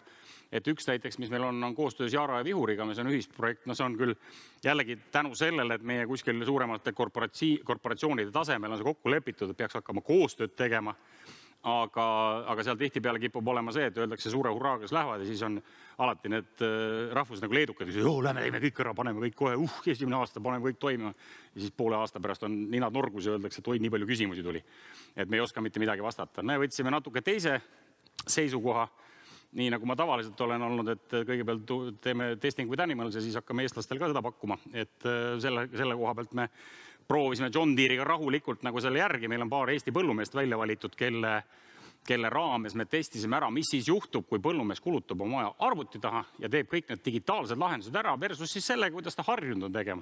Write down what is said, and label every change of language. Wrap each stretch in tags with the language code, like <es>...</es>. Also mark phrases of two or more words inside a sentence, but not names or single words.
<et>Et üks näiteks, mis meil on koostöös Jaara ja Vihuriga, mis on ühisprojekt, no see on küll jällegi tänu sellele, et meie kuskil suuremate korporatsioonide tasemel on see kokku lepitud, et peaks hakkama koostööd tegema, aga seal tihtipeale kipub olema see, et öeldakse suure hurraaga, kes lähevad ja siis on alati need rahvused nagu leedukad, kes lähme teeme kõik ära, paneme kõik kohe, esimene aasta paneme kõik toimima ja siis poole aasta pärast on ninad norgus ja öeldakse, et oi, nii palju küsimusi tuli, et me ei oska mitte midagi vastata. Me võtsime natuke teise seisukoha, nii nagu ma tavaliselt olen olnud, et kõigepealt teeme</et> <en>testing with animals</en> <et>ja siis hakkame eestlastel ka seda pakkuma, et selle koha pealt me proovisime John Deere'iga rahulikult nagu selle järgi, meil on paar Eesti põllumeest välja valitud, kelle raames me testisime ära, mis siis juhtub, kui põllumees kulutab oma aja arvuti taha ja teeb kõik need digitaalsed lahendused ära versus siis sellega, kuidas ta harjunud on tegema.</et>